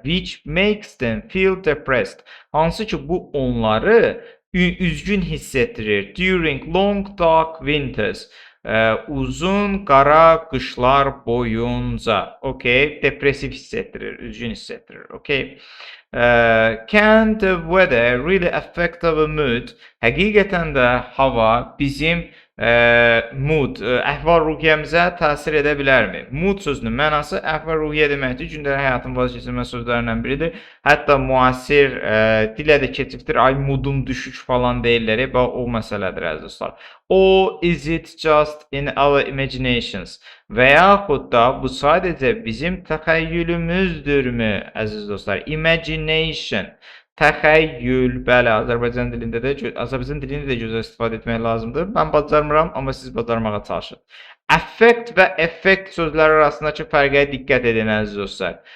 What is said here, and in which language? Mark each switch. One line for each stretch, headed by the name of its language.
English: Which makes them feel depressed.
Azerbaijani: Hansı ki, bu onları üzgün hiss etdirir.
English: During long dark winters.
Azerbaijani: Uzun qara qışlar boyunca. Okay, depressiv hiss etdirir, üzgün hiss etdirir. Okay.
English: Can the weather really affect our mood?
Azerbaijani: Həqiqətən də hava bizim mood, əhval-ruhiyyəmizə təsir edə bilərmi? Mood sözünün mənası əhval-ruhiyyə deməkdir. Gündəlik həyatın vazgeçilməz sözlərindən biridir. Hətta müasir dilə də keçibdir. Ay, moodum düşük falan deyirlər. O məsələdir əziz dostlar.
English: Or is it just in our imaginations?
Azerbaijani: Və yaxud da bu sadəcə bizim təxəyyülümüzdürmü əziz dostlar? Imagination. Təxəyyül, bəli, Azərbaycan dilində də gözəl istifadə etmək lazımdır. Mən bacarmıram, amma siz bacarmağa çalışın. Affect və effect sözləri arasındakı fərqə diqqət edin əziz dostlar.